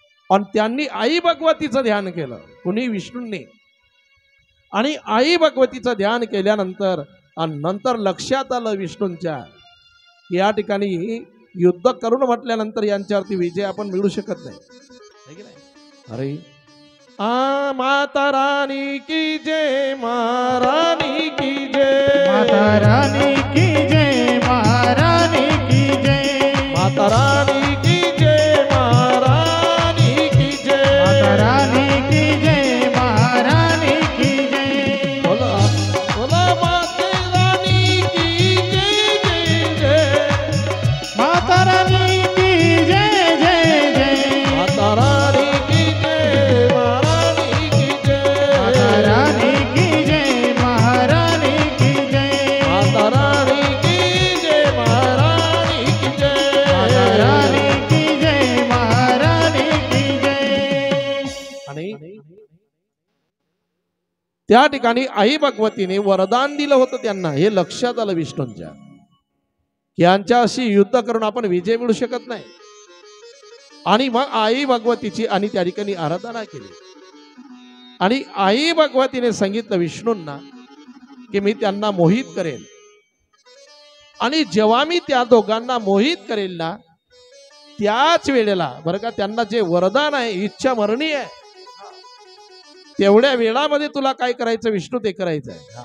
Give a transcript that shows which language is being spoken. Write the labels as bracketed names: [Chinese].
[Marathi] आणि त्यांनी आई भगवतीचं ध्यान केलं, कुणी विष्णूंनी. आणि आई भगवतीचं ध्यान केल्यानंतर आणि नंतर लक्षात आलं विष्णूंच्या की या ठिकाणी युद्ध करून म्हटल्यानंतर यांच्यावरती विजय आपण मिळू शकत नाही. [Hindi] अरे माता रानी की जय, महारानी की जय, माता रानी की जय, महारानी की जय, माता रानी की जय, महारानी की जय, माता रानी की जय, महारानी की जय. [Marathi] बोला बोला [Hindi] माता रानी की जय जय जय, माता रानी की जय जय जय, माता रानी की जय, महारानी की जय, माता रानी की जय, महारानी की जय, माता रानी की जय, महारानी की जय, माता रानी की जय, महारानी की जय. [Marathi] आणि त्या ठिकाणी आई भगवतीने वरदान दिलं होतं त्यांना. हे लक्षात आलं विष्णूंच्या की यांच्याशी युद्ध करून आपण विजय मिळू शकत नाही. आणि मग आई भगवतीची आणि त्या ठिकाणी आराधना केली. आणि आई भगवतीने सांगितलं विष्णूंना की मी त्यांना मोहित करेल, आणि जेव्हा मी त्या दोघांना मोहित करेल ना, त्याच वेळेला बरं का, त्यांना जे वरदान आहे, इच्छा मरणी आहे, तेवढ्या वेळामध्ये तुला काय करायचं विष्णू ते करायचं आहे.